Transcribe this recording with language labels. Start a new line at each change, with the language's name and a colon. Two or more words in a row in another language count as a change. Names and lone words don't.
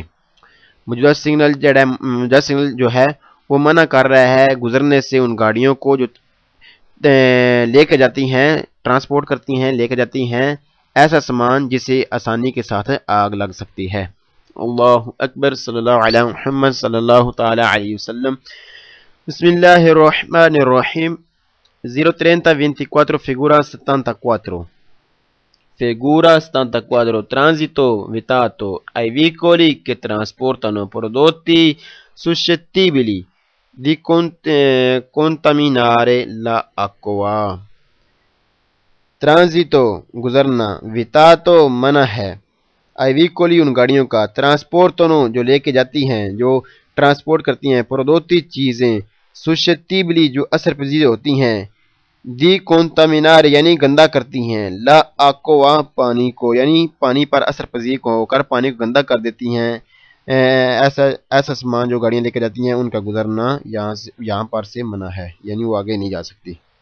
Urdu: موجودہ سگنل جو ہے وہ منع کر رہا ہے گزرنے سے ان گاڑیوں کو جو لے کے جاتی ہیں ٹرانسپورٹ کرتی ہیں لے کے جاتی ہیں ایسا سامان جسے آسانی کے ساتھ آگ لگ سکتی ہے۔
Arabic: اللہ اکبر صلی اللہ علیہ محمد صلی اللہ تعالی علیہ وسلم۔ بسم اللہ الرحمن الرحیم۔
Italian: 03024 figura 74 Figura 74 Transito vietato ai veicoli che trasportano prodotti suscettibili di contaminare l'acqua.
Urdu: Transito گزرنا vietato منع ہے
Italian: ai veicoli
Urdu: ان گاڑیوں کا transportano جو لے کے جاتی ہیں جو ٹرانسپورٹ کرتی ہیں prodotti چیزیں suscettibili جو اثر پذیر ہوتی ہیں
Italian: di contaminare
Urdu: یعنی گندا کرتی ہیں
Italian: la acqua
Urdu: پانی کو یعنی پانی پر اثر پذیر ہو کر پانی کو گندا کر دیتی ہیں ایسا سامان جو گاڑیاں لے کے جاتی ہیں ان کا گزرنا یہاں پر سے منع ہے یعنی وہ آگے نہیں جا سکتی۔